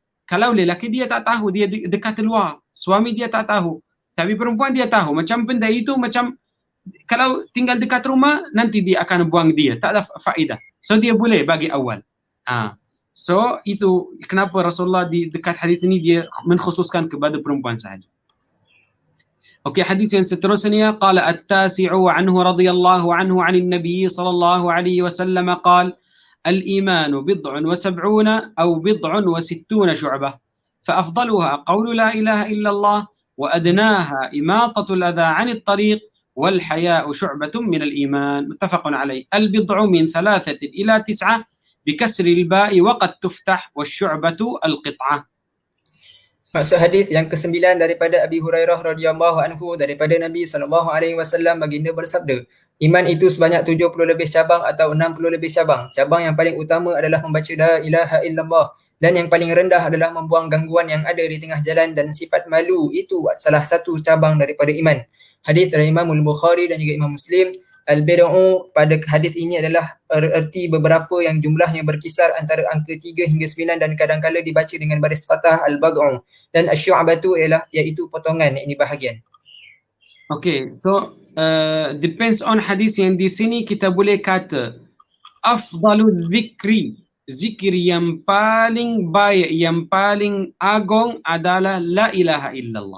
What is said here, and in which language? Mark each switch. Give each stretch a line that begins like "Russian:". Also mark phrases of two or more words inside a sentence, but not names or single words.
Malay: Kalau lelaki dia tak tahu, dia dekat luar, suami dia tak tahu, tapi perempuan dia tahu macam benda itu macam kalau tinggal dekat rumah nanti dia akan buang dia, tak ada faedah. So dia boleh bagi awal. So itu kenapa Rasulullah di dekat hadis ini dia menkhususkan kepada perempuan sahaja.
Arabic: Okey,
Malay: hadis yang seterusnya
Arabic: قال التاسع عنه رضي الله عنه عن النبي صلى الله عليه وسلم قال الإيمان بضع وسبعون أو بضع وستون شعبة فأفضلها قول لا إله إلا الله وأدناها إماطة الأذى عن الطريق والحياء شعبة من الإيمان متفق عليه. البضع من 3 إلى 9 بكسر الباء وقد تفتح والشعبة القطعة.
Malay: Maksud hadis yang ke-9 daripada Abi Hurairah
Arabic: radhiyallahu anhu
Malay: daripada Nabi
Arabic: sallallahu alaihi wasallam
Malay: baginda bersabda, iman itu sebanyak 70 lebih cabang atau 60 lebih cabang. Cabang yang paling utama adalah membaca
Arabic: la ilaha illallah
Malay: dan yang paling rendah adalah membuang gangguan yang ada di tengah jalan, dan sifat malu itu salah satu cabang daripada iman. Hadis dari Imam Al-Bukhari dan juga Imam Muslim. Al-bid'u pada hadis ini adalah erti beberapa yang jumlahnya berkisar antara angka 3 hingga 9 dan kadang-kala dibaca dengan baris fathah al-bad'u, dan asy-syu'batu ialah iaitu potongan, ini bahagian. Okay, so
English: depends on
Malay: hadis yang di sini kita boleh kata
Arabic: afdalu zikri,
Malay: zikir yang paling baik, yang paling agung adalah
Arabic: la ilaha illallah.